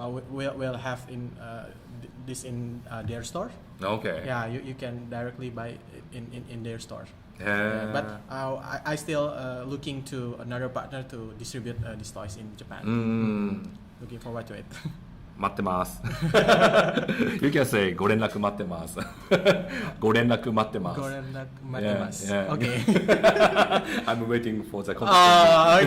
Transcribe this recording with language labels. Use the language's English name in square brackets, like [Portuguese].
[English] Will have this in their store. Okay. Yeah, you can directly buy it in their store. But I still looking to another partner to distribute these toys in Japan. Looking forward to it. [Japanese] 待ってます。 [English] You can say [Japanese] ご連絡待ってます。ご連絡待ってます。ご連絡待ってます。Okay. [English] I'm waiting for the conversation.